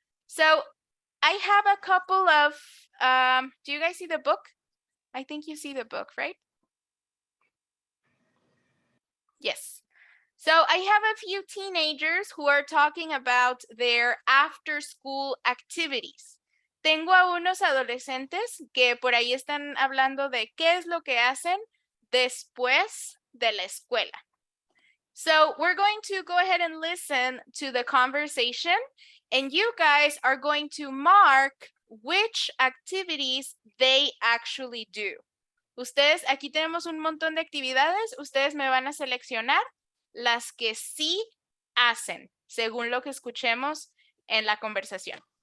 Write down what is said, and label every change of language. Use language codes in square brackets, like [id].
[en] So I have a couple of, do you guys see the book? I think you see the book, right? Yes. So I have a few teenagers who are talking about their after school activities. [es] Tengo a unos adolescentes que por ahí están hablando de qué es lo que hacen después de la escuela. [en] So we're going to go ahead and listen to the conversation, and you guys are going to mark which activities they actually do. [es] Ustedes, aquí tenemos un montón de actividades, ustedes me van a seleccionar las que sí hacen, según lo que escuchemos en la conversación.